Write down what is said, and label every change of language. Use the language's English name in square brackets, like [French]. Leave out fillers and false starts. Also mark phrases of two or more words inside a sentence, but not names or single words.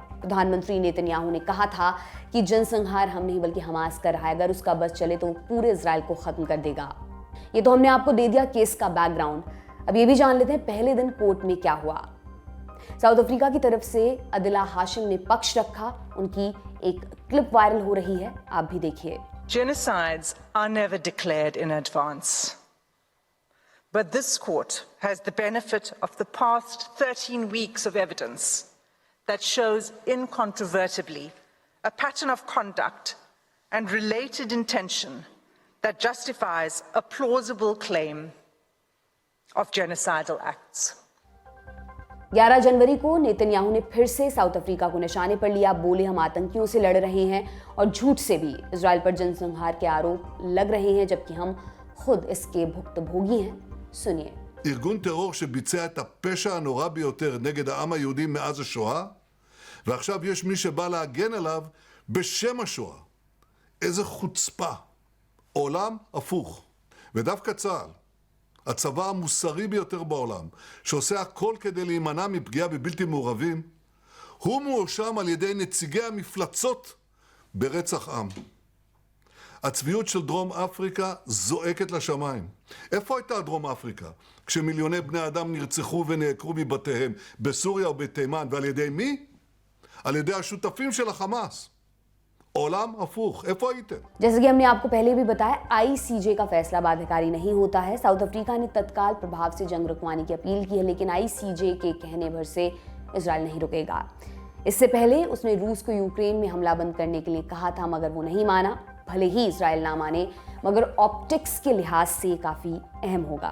[Hindi] प्रधानमंत्री नेतन्याहू ने कहा था कि जनसंहार हम नहीं बल्कि हमास कर रहा है, अगर उसका बस चले तो वो पूरे इजराइल को खत्म कर देगा। ये तो हमने आपको दे दिया केस का बैकग्राउंड। अब ये भी जान लेते हैं पहले दिन कोर्ट में क्या हुआ। साउथ अफ्रीका की तरफ से अदिला हाशिम ने पक्ष रखा। उनकी एक [English] clip viral [Hindi] हो रही है, आप भी देखिए। [English] Genocides are never declared in advance. But this court has the benefit of the past 13 weeks of evidence that shows incontrovertibly a pattern of conduct and related intention that justifies a plausible claim of genocidal acts. [Hindi] 11 जनवरी को नेतन्याहू ने फिर से साउथ अफ्रीका को निशाने पर लिया। बोले हम आतंकियों से लड़ रहे हैं और झूठ से भी इजराइल पर जनसंहार के आरोप लग रहे हैं, जबकि हम खुद इसके भुक्तभोगी हैं। सुनिए। [Hebrew] ארגון טרור שביצע את הפשע הנורא ביותר נגד העם היהודי מאז השואה, ועכשיו יש מי שבא להגן עליו בשם השואה. איזה חוצפה. עולם הפוך. ודווקא צה"ל, הצבא המוסרי ביותר בעולם, שעושה הכל כדי להימנע מפגיעה בבלתי מעורבים, הוא מואשם על ידי נציגי המפלצות ברצח עם. הצביעות של דרום אפריקה זועקת לשמיים. איפה הייתה דרום אפריקה? כשמיליוני בני אדם נרצחו ונעקרו מבתיהם בסוריה ובתימן, ועל ידי מי? על ידי השותפים של החמאס. עולם הפוך, איפה הייתם? [Hindi] जैसे कि हमने आपको पहले भी बताया, आईसीजे का फैसला बाध्यकारी नहीं होता है। साउथ अफ्रीका ने तत्काल प्रभाव से जंग रुकवाने की अपील की है, लेकिन आईसीजे के कहने भर से इजराइल नहीं रुकेगा। इससे पहले उसने रूस को यूक्रेन में हमला बंद करने के लिए कहा था, मगर वो नहीं माना। भले ही इजराइल ना माने, मगर ऑप्टिक्स के लिहाज से काफी अहम होगा।